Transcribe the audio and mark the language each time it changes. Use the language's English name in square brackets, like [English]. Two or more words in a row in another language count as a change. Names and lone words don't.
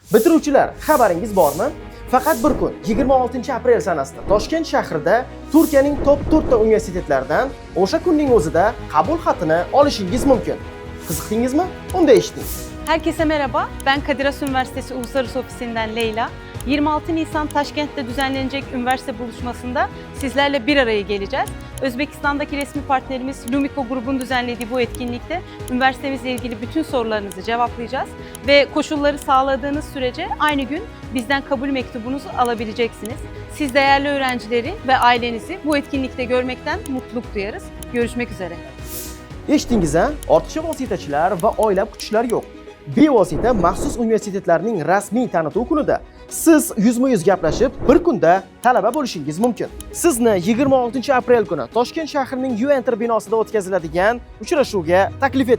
[Uzbek] Bitiruvchilar, xabaringiz bormi? Faqat bir kun, 26-aprel sanasida Toshkent shahrida Turkiyaning top 4 ta universitetlaridan o'sha kunning o'zida qabul xatini olishingiz mumkin. Qiziqdingizmi? Unda eshiting. [Turkish] Herkese merhaba, ben Kadir Has Üniversitesi Uluslararası Ofisi'nden Leyla. 26 Nisan Taşkent'te düzenlenecek üniversite buluşmasında sizlerle bir araya geleceğiz. Özbekistan'daki resmi partnerimiz Lumiko grubun düzenlediği bu etkinlikte üniversitemizle ilgili bütün sorularınızı cevaplayacağız ve koşulları sağladığınız sürece aynı gün bizden kabul mektubunuzu alabileceksiniz. Siz değerli öğrencileri ve ailenizi bu etkinlikte görmekten mutluluk duyarız. Görüşmek üzere. [Uzbek] Eshitdingiz ha? Ortiqcha vositachilar va oylab kutishlar yo'q. Bevosita maxsus universitetlarning rasmiy tanituv kunida siz yuzma-yuz gaplashib, bir kunda talaba bo'lishingiz mumkin. Sizni 26-aprel kuni Toshkent shahrining U-Enter binosida o'tkaziladigan uchrashuvga taklif etamiz.